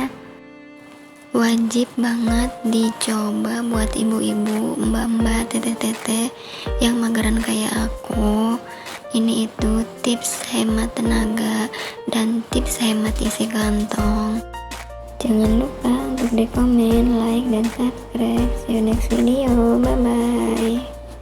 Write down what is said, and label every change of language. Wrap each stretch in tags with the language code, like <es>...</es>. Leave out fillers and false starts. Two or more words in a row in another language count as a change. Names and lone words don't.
<id>Wajib banget dicoba buat ibu-ibu, mbak-mbak, tete-tete yang mageran kayak aku. Ini itu tips hemat tenaga dan tips hemat isi kantong. Jangan lupa untuk di komen, like, dan subscribe.</id> <en>See you next video. Bye bye.</en>